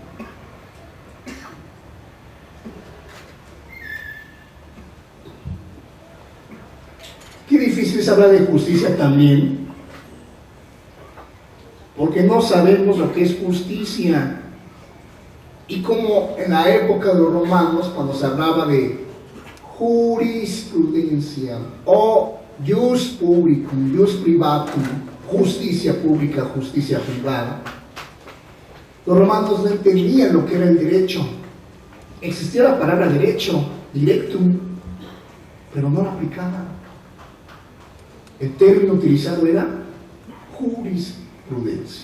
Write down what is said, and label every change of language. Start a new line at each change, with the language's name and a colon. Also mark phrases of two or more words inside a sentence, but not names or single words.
Spanish: Qué difícil es hablar de justicia también, porque no sabemos lo que es justicia. Y como en la época de los romanos, cuando se hablaba de jurisprudencia o
Latin: jus publicum, jus privatum,
Spanish: justicia pública, justicia privada, los romanos no entendían lo que era el derecho. Existía la palabra derecho, directum, pero no la aplicaban. El término utilizado era jurisprudencia.